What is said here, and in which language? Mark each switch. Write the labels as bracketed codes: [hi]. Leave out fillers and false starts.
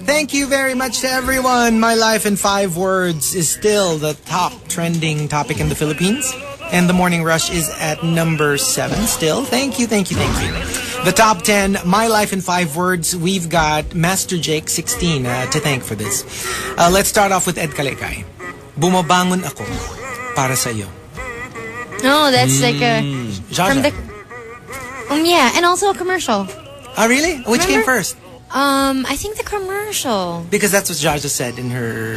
[en] Thank you very much to everyone. My life in 5 words is still the top trending topic in the Philippines. And the Morning Rush is at number 7 still. Thank you. The top 10, My Life in 5 words. We've got Master Jake 16 to thank for this. Let's start off with Ed Kalekay. [tl] Bumabangon ako para sa'yo. [en] Oh, that's like a... Jaja. From the... yeah, and also a commercial. Oh, really? Which came first? I think the commercial. Because that's what Jaja said in her